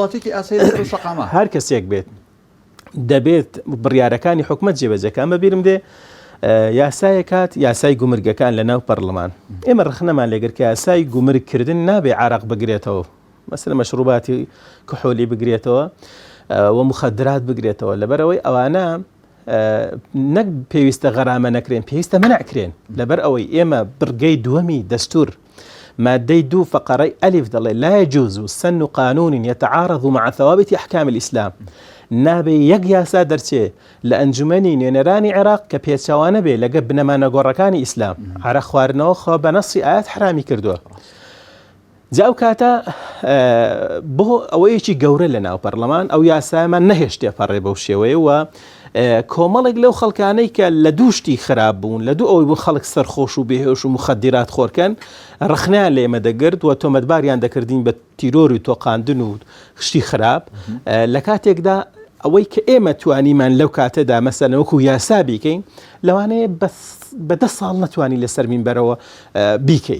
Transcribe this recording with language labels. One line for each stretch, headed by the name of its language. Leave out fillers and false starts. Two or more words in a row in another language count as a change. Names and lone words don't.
Central Kurdish: هەر کەسێک بێت دەبێت بڕیارەکانی حکومەت جێبەجەکان بەبیرم دێ یاسای کات یاسای گومرگەکان لە ناو پەرلەمان ئێمە ڕخنەمان لێگر کە یاسای گومرگکردن نابێ عەرەق بگرێتەوە مەسەلەن مەشروباتی کحۆلی بگرێتەوە و مخدرات بگرێتەوە لەبەرەوەی ئەوانە نەک پێویستە غەرامە نەکرێن پێویستە منعکرێن لەبەر ئەوەی ئێمە بڕگەی دووەمی دەستور مادەی 2 فقرەی ئەلیف دەڵێ
Arabic: لا يجوز سن قانون يتعارض مع ثوابت أحكام الإسلام
Central Kurdish: نابێ یەک یاسا دەرچێ لە ئەنجومەنی نوێنەرانی عێراق کە پێچەوانە بێ لەگە بنەمانە گۆڕەکانی ئیسلام عەرەق خواردنەوە خۆ بە نەسی ئاەت حرامی کردووە جا ئەو کاتە بۆ ئەوەیەکی گەورە لە ناو پەرلەمان ئەو یاسامان نەهێشتێ پەڕێ بەو شێوەیە و کۆمەڵێک لەو خەڵکانەی کە لە دووشتی خراپ بوون لە دوو ئەوەی بوون خەڵک سەرخۆش و بێهێش و مخدرات خۆرکەن ڕخنیان لە ئێمە دەگرت و تۆمەتباریان دەکردین بە تیرۆری و تۆقاندن و شتی خراپ لە کاتێکدا ئەوەی کە ئێمە توانیمان لەو کاتەدا مەسەلەن وەکو یاسا بیکەین لەوانەیە بە 10 ساڵ نەتوانی لەسەر مینبەرەوە بیکەی.